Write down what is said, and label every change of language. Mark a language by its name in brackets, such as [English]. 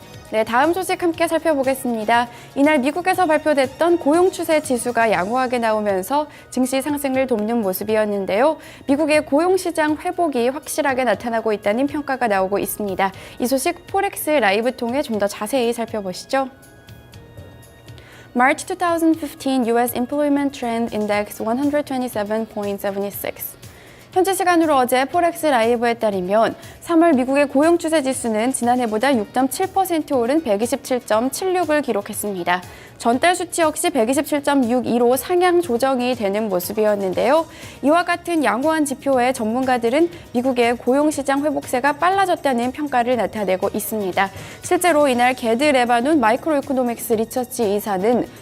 [Korean] 네, 다음 소식 함께 살펴보겠습니다. 이날 미국에서 발표됐던 고용 추세 지수가 양호하게 나오면서 증시 상승을 돕는 모습이었는데요. 미국의 고용 시장 회복이 확실하게 나타나고 있다는 평가가 나오고 있습니다. 이 소식 포렉스 라이브 통해 좀 더 자세히 살펴보시죠. [English] March 2015 US Employment Trend Index 127.76. [Korean] 현지 시간으로 어제 포렉스 라이브에 따르면 3월 미국의 고용 추세 지수는 지난해보다 6.7% 오른 127.76을 기록했습니다. 전달 수치 역시 127.62로 상향 조정이 되는 모습이었는데요. 이와 같은 양호한 지표에 전문가들은 미국의 고용시장 회복세가 빨라졌다는 평가를 나타내고 있습니다. 실제로 이날 게드 레바논 마이크로 이코노믹스 리서치 이사는